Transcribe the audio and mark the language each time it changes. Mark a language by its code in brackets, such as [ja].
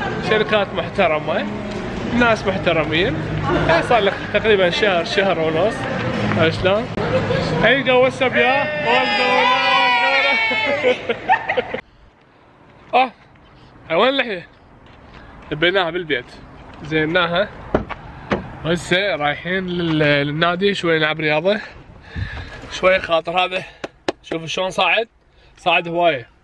[ar] شركات محترمة، ناس محترمين. صار لك تقريبا شهر ونص. شلون؟ [en] Hey go, what's up y'all? What's going on? [ar] وين اللحية؟ لبيناها بالبيت، زيناها. هسه رايحين للنادي شوي نلعب رياضة، شوي خاطر هذا شوفوا شلون صاعد هواية.